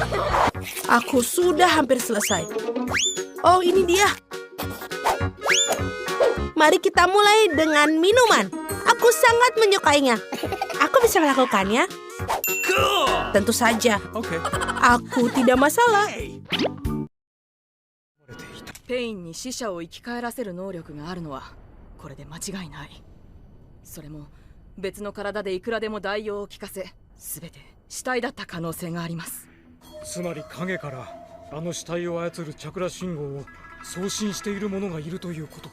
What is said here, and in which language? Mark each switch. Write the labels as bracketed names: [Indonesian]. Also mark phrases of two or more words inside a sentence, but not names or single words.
[Indonesian] Aku sudah hampir selesai. Oh, ini dia. Mari kita mulai dengan minuman. Aku sangat menyukainya. Aku bisa melakukannya. Tentu saja. Aku tidak masalah. [Japanese] ペインに死者を生き返らせる能力があるのはこれで間違いない。それも別の体でいくらでも代用を効かせ、全て死体だった可能性があります。つまり影からあの死体を操るチャクラ信号を送信している者がいるということ。